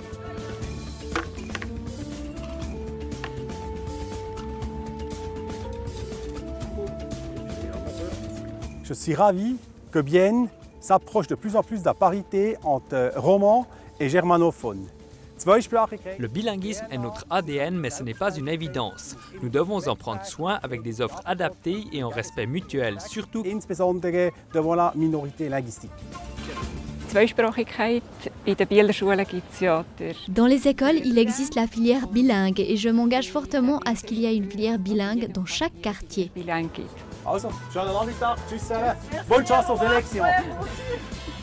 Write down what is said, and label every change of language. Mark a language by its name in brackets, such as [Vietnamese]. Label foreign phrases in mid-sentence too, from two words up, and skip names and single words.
[French] Je suis ravi que Bienne s'approche de plus en plus de la parité entre romans et germanophones. Le bilinguisme est notre ADN, mais ce n'est pas une évidence. Nous devons en prendre soin avec des offres adaptées et en respect mutuel, surtout insbesondere devant la minorité linguistique. [German] Zweisprachigkeit, in den Bieler Schulen gibt's ja [French] Dans les écoles, il existe la filière bilingue et je m'engage fortement à ce qu'il y ait une filière bilingue dans chaque quartier. [German] bilingue gibt. Also, schönen Nachmittag, tschüss zusammen. [French] Bonne chance aux élections.